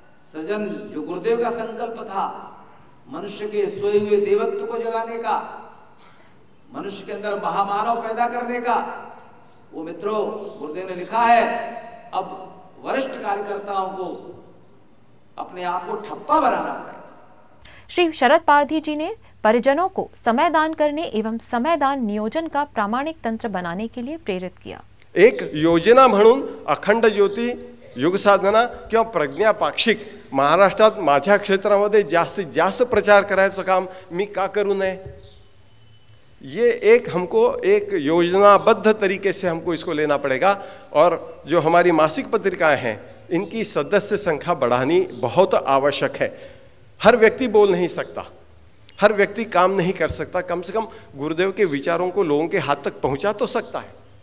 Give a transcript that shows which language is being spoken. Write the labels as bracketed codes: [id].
[hi] सृजन जो गुरुदेव का संकल्प था, मनुष्य के सोए हुए देवत्व को जगाने का, मनुष्य के अंदर महामानव पैदा करने का, वो मित्रों गुरुदेव ने लिखा है। अब वरिष्ठ कार्यकर्ताओं को अपने आप को ठप्पा बनाना पड़ेगा। श्री शरद पारधी जी ने परिजनों को समय दान करने एवं समय दान नियोजन का प्रामाणिक तंत्र बनाने के लिए प्रेरित किया। [mr] एक योजना म्हणून अखंड ज्योती युग साधना किंवा प्रज्ञा पाक्षिक महाराष्ट्रात माझ्या क्षेत्रामध्ये जास्तीत जास्त प्रचार करायचं काम मी का करू नये? [hi] ये एक हमको एक योजनाबद्ध तरीके से हमको इसको लेना पड़ेगा, और जो हमारी मासिक पत्रिकाएं हैं इनकी सदस्य संख्या बढ़ानी बहुत आवश्यक है। हर व्यक्ति बोल नहीं सकता, हर व्यक्ति काम नहीं कर सकता, कम से कम गुरुदेव के विचारों को लोगों के हाथ तक पहुंचा तो सकता है।